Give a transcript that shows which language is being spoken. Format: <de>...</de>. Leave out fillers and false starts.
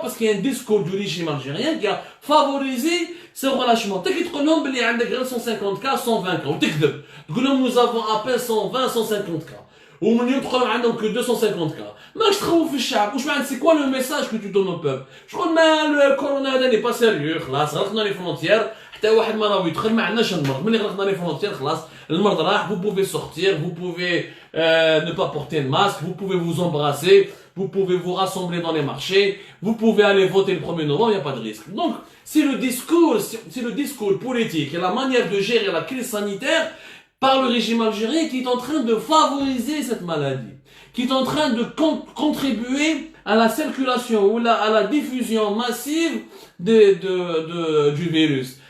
<fr>Parce qu'il y a un discours du régime algérien qui a favorisé ce relâchement. Tu dis que il y a 150 cas, 120 cas. Nous avons à peine 120, 150 cas. Ou nous n'avons que 250 cas. Mais je trouve que c'est quoi le message que tu donnes au peuple? Je crois que le corona n'est pas sérieux. Là, ça rentre dans les frontières.</fr> <ar>حتى واحد ما راهو يدخل ما عندناش المرض ملي غلقنا لي فرونتير خلاص المرض راح.</ar> <fr>Vous pouvez sortir, vous pouvez ne pas porter de masque, vous pouvez vous embrasser, vous pouvez vous rassembler dans les marchés, vous pouvez aller voter le 1er novembre, il n'y a pas de risque. Donc c'est le discours politique et la manière de gérer la crise sanitaire par le régime algérien qui est en train de favoriser cette maladie, qui est en train de contribuer à la circulation ou à la diffusion massive du virus.</fr>